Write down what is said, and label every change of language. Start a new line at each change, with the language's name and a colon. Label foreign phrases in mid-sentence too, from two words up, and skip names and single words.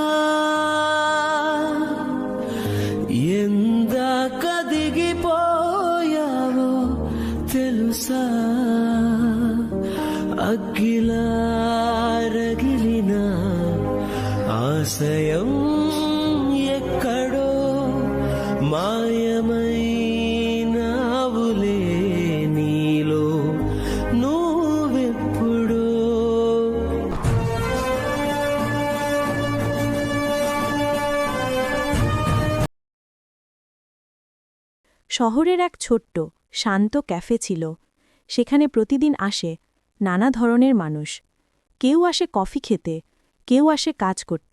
Telugu: ఎందాక దిగిపోయావో తెలుసా అగ్గిలా రగిలిన ఆశయం ఎక్కడో మాయమైనావులే నీలో నువ్వెప్పుడో
Bangla: শহরের এক ছোট্ট শান্ত ক্যাফে ছিল। সেখানে প্রতিদিন আসে নানা ধরনের মানুষ। কেউ আসে কফি খেতে, কেউ আসে কাজ করতে।